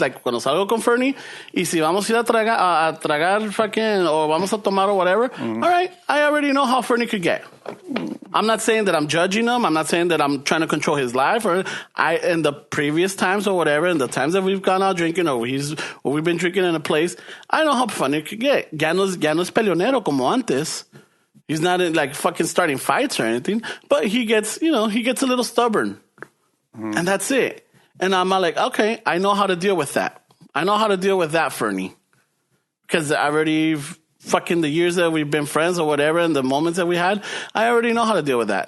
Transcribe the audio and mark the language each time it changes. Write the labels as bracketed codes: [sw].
[es] Like, cuando salgo con Fernie, y si vamos a ir a tragar fucking, or vamos a tomar or whatever. [en] All right, I already know how Fernie could get. I'm not saying that I'm judging him. I'm not saying that I'm trying to control his life. Or in the previous times or whatever, in the times that we've gone out drinking or we've been drinking in a place, I know how Fernie could get. [es] Ya no es peleonero como antes. [en] He's not like fucking starting fights or anything. But he gets a little stubborn. And that's it. And I'm like, okay, I know how to deal with that. I know how to deal with that, Fernie. Because I already... fucking the years that we've been friends or whatever and the moments that we had, I already know how to deal with that.